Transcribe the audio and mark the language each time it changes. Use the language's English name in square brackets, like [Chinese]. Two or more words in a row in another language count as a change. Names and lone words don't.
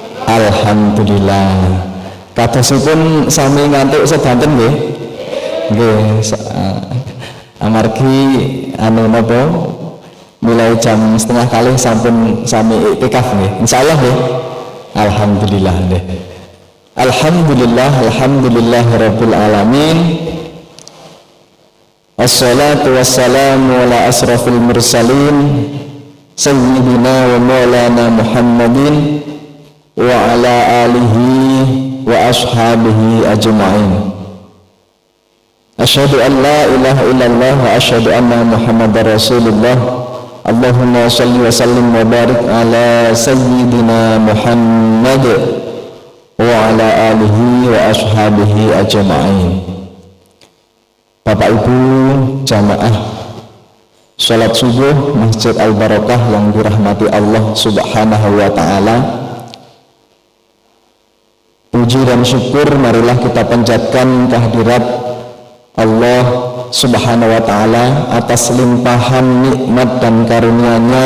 [Arabic] Alhamdulillah. [Javanese] Kadosipun sami ngantuk sedanten nggih. Nggih, amargi napa mulai jam 1:30 sampun sami iktikaf nggih. Insyaallah nggih. Alhamdulillah nggih. [Arabic] الحمد لله رب العالمين. الصلاة والسلام على أشرف المرسلين سيدنا ومولانا محمد وعلى آله وأصحابه أجمعين. أشهد أن لا إله إلا الله وأشهد أن محمدا رسول الله. اللهم صل وسلم وبارك على سيدنا محمد وعلى آله وأصحابه أجمعين. [Indonesian] Bapak Ibu jamaah salat subuh Masjid Al-Barakah yang dirahmati Allah [Arabic] سبحانه وتعالى. [Indonesian] Puji dan syukur marilah kita panjatkan kehadirat Allah [Arabic] سبحانه وتعالى [Indonesian] atas limpahan nikmat dan karunia-Nya.